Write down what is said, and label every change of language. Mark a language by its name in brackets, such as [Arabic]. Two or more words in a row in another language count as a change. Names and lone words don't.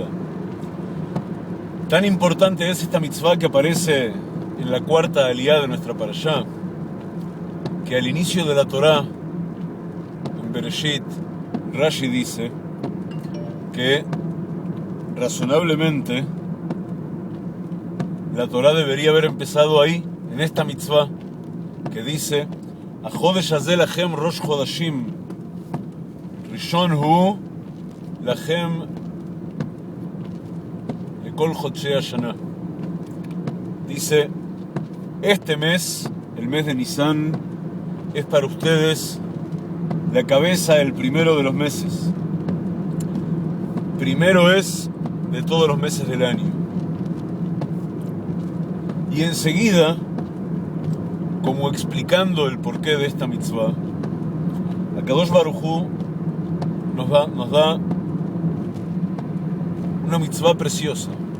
[Spanish] Tan importante es esta mitzvah que aparece en la cuarta aliyá de nuestra parashá, que al inicio de la Torah, en Bereshit, Rashi dice que razonablemente la Torah debería haber empezado ahí, en esta mitzvah, que dice: [Hebrew] החדש הזה לכם ראש חדשים ראשון הוא לכם לכל חדשי השנה. [Spanish] Dice: este mes, el mes de Nisan, es para ustedes la cabeza, el primero de los meses. Primero es de todos los meses del año. Y enseguida, como explicando el porqué de esta mitzvah, Akadosh Baruj Hu nos da una mitzvah preciosa.